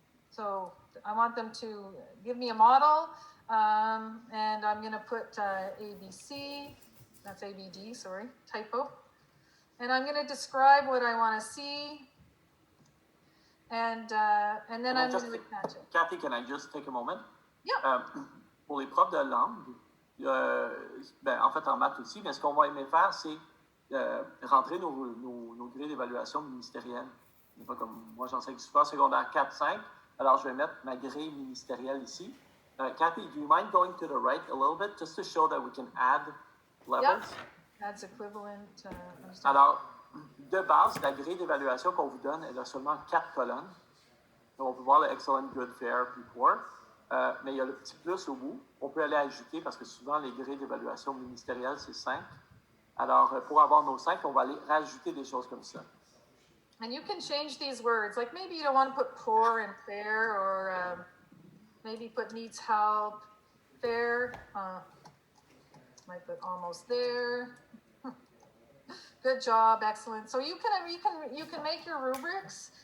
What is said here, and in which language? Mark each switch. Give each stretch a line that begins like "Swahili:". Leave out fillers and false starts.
English: So I want them to give me a model. And I'm going to put ABC, that's ABD, sorry, typo. And I'm going to describe what I want to see. And then I'm going to attach it. Cathy, can I just take a moment? Yeah.
French: Pour les profs de langue, en fait en maths aussi, mais ce qu'on va aimer faire, c'est rentrer nos grilles d'évaluation ministérielles. Pas comme moi, j'enseigne super secondaire 4-5, alors je vais mettre ma grille ministérielle ici.
English: Kathy, do you mind going to the right a little bit just to show that we can add levels? That's equivalent.
French: Alors, de base, la grille d'évaluation qu'on vous donne, elle a seulement 4 colonnes. Donc, on peut voir le excellent, good, fair, puis poor. Mais il y a le petit plus au bout. On peut aller ajouter parce que souvent, les grilles d'évaluation ministérielles, c'est 5. Alors, pour avoir nos 5, on va aller rajouter des choses comme ça.
English: And you can change these words. Like maybe you don't want to put poor and fair, or maybe put needs help, fair. Might put almost there. Good job, excellent. So you can make your rubrics.